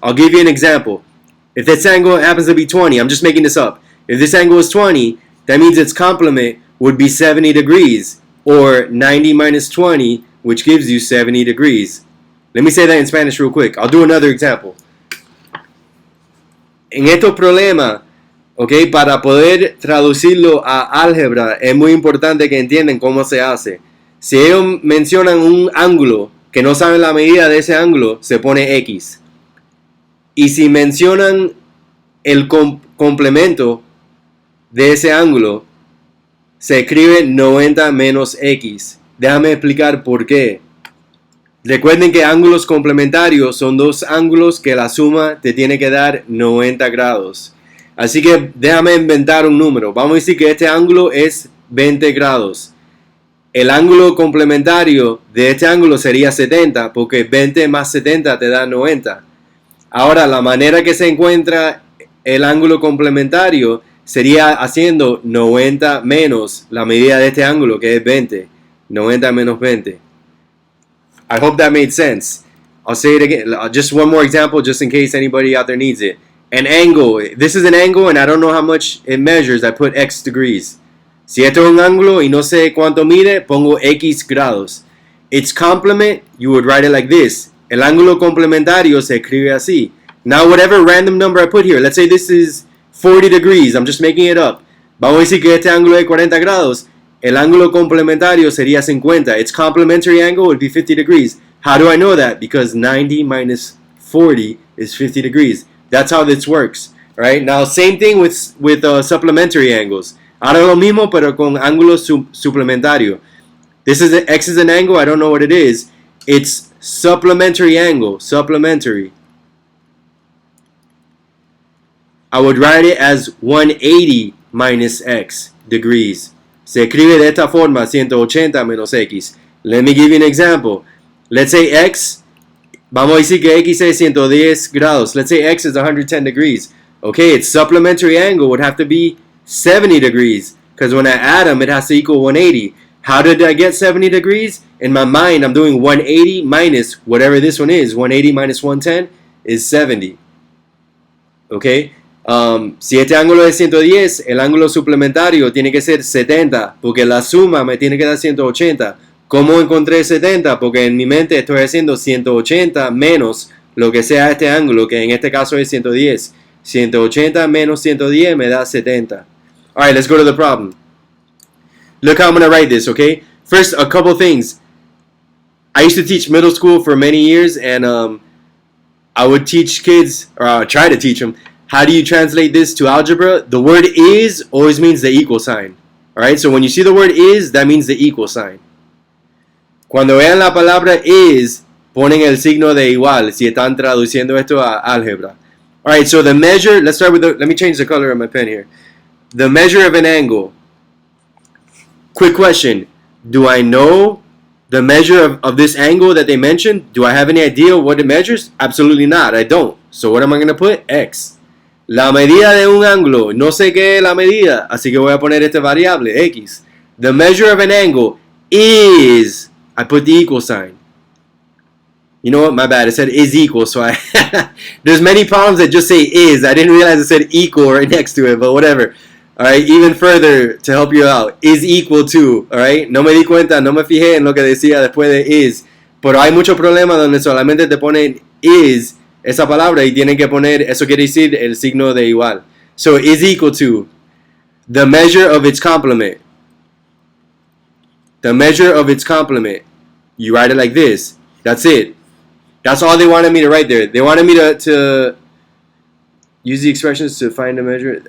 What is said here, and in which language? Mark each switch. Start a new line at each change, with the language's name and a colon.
English: I'll give you an example. If this angle happens to be 20, I'm just making this up. If this angle is 20, that means its complement would be 70 degrees. Or 90 minus 20, which gives you 70 degrees. Let me say that in Spanish real quick. I'll do another example.
Spanish: En estos problemas, okay, para poder traducirlo a álgebra, es muy importante que entiendan cómo se hace. Si ellos mencionan un ángulo que no saben la medida de ese ángulo, se pone X. Y si mencionan el complemento de ese ángulo, se escribe 90 menos X. Déjame explicar por qué. Recuerden que ángulos complementarios son dos ángulos que la suma te tiene que dar 90 grados. Así que déjame inventar un número. Vamos a decir que este ángulo es 20 grados. El ángulo complementario de este ángulo sería 70, porque 20 más 70 te da 90. Ahora, la manera que se encuentra el ángulo complementario sería haciendo 90 menos la medida de este ángulo, que es 20. 90 menos 20.
English: I hope that made sense. I'll say it again. Just one more example, just in case anybody out there needs it. An angle. This is an angle, and I don't know how much it measures. I put X degrees.
Spanish: Si esto es un ángulo y no sé cuánto mide, pongo X grados.
English: Its complement, you would write it like this.
Spanish: El ángulo complementario se escribe así.
English: Now, whatever random number I put here, let's say this is 40 degrees. I'm just making it up.
Spanish: Vamos a decir que este ángulo es 40 grados. El ángulo complementario sería 50.
English: Its complementary angle would be 50 degrees. How do I know that? Because 90 minus 40 is 50 degrees. That's how this works. Right? Now, same thing with supplementary angles.
Spanish: Ahora lo mismo, pero con ángulo suplementario.
English: This is X is an angle. I don't know what it is. It's supplementary angle. Supplementary. I would write it as 180 minus X degrees.
Spanish: Se escribe de esta forma, 180 menos X.
English: Let me give you an example. Let's say X,
Spanish: vamos a decir que X es 110 grados.
English: Let's say X is 110 degrees. Okay, its supplementary angle would have to be 70 degrees. Because when I add them, it has to equal 180. How did I get 70 degrees? In my mind, I'm doing 180 minus whatever this one is. 180 minus 110 is 70. Okay?
Spanish: Si este ángulo es 110, el ángulo suplementario tiene que ser 70, porque la suma me tiene que dar 180. ¿Cómo encontré 70? Porque en mi mente estoy haciendo 180 menos lo que sea este ángulo, que en este caso es 110. 180 menos 110 me da 70.
English: Alright, let's go to the problem. Look how I'm going to write this, okay? First, a couple things. I used to teach middle school for many years, and I would teach kids, or I would try to teach them, how do you translate this to algebra? The word is always means the equal sign. Alright, so when you see the word is, that means the equal sign. Cuando vean la palabra is, ponen el signo de igual, si están traduciendo esto a álgebra. Alright, so the measure, let's start with let me change the color of my pen here. The measure of an angle. Quick question. Do I know the measure of this angle that they mentioned? Do I have any idea what it measures? Absolutely not. I don't. So what am I going to put? X.
Spanish: La medida de un ángulo. No sé qué es la medida. Así que voy a poner esta variable, X.
English: The measure of an angle is... I put the equal sign. You know what? My bad. It said is equal. So there's many problems that just say is. I didn't realize it said equal right next to it. But whatever. Alright, even further to help you out, is equal to, alright,
Spanish: no me di cuenta, no me fijé en lo que decía después de is, pero hay muchos problemas donde solamente te ponen is, esa palabra, y tienen que poner, eso quiere decir el signo de igual.
English: So, is equal to the measure of its complement. The measure of its complement. You write it like this. That's it. That's all they wanted me to write there. They wanted me to use the expressions to find a measure.